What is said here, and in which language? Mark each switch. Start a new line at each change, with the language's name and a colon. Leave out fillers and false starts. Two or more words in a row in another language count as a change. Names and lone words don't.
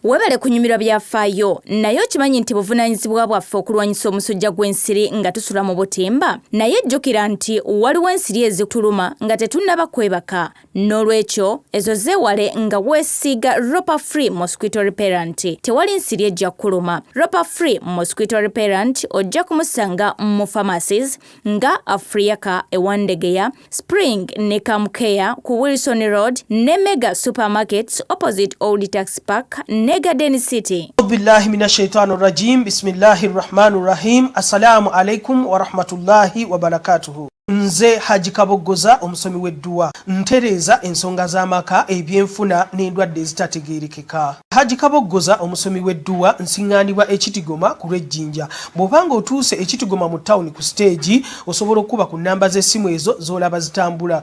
Ganda: Webale kunyumirwa byafaayo naye okimanyi nti buvunaanyizibwa bwaffe okulwanyisa omusujja gw'ensiri nga tusula mu butimba naye jjukira nti waliwo ensiri ezituluma nga tetunnaba kwebaka n'olwekyo ezo zeewale nga weesiiga Ropa Free Mosquito Repellent. Tewali nsiri ejja kuluma. Ropa Free Mosquito Repellent ojja kumusanga mu pharmacies nga Afriaka ewandegeya, Spring ne Kamkeya ku Wilson Road ne Mega Supermarkets opposite Old Tax Park ne Garden City.
Arabic: بالله من الشيطان الرجيم بسم الله الرحمن الرحيم. السلام عليكم ورحمة الله وبركاته.
Ganda: Nze Haji Kabogoza omusomi w'edduwa ntereza ensonga z'amaka ebyenfuna n'endwadde ezitategeerekeka. Haji Kabogoza omusomi w'edduwa nsiŋŋaanibwa Ekitigoma ku Lwejjinja. Bw'obanga otuuse Ekitigoma mu ttawuni ku stage osobola okuba ku nnamba z'essimu ezo z'olaba zitambula.